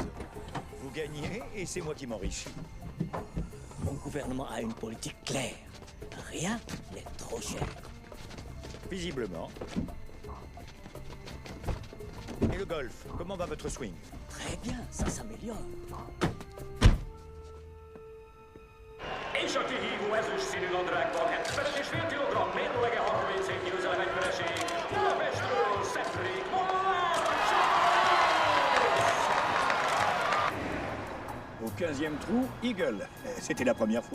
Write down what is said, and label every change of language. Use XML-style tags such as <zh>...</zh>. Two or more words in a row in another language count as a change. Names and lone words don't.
<fr>Vous gagnez et c'est moi qui m'enrichis. Mon gouvernement a une politique claire. Rien n'est trop cher. Visiblement. Et le golf, comment va votre swing? Très bien, ça s'améliore.</fr> <hu>És a kihívó ezüstszínű nadrágban 70,5 kg mérlege 31 győzelem vereség. Budapestről Cedric</hu> <fr>Au 15e trou, Eagle. C'était la première fois.</fr>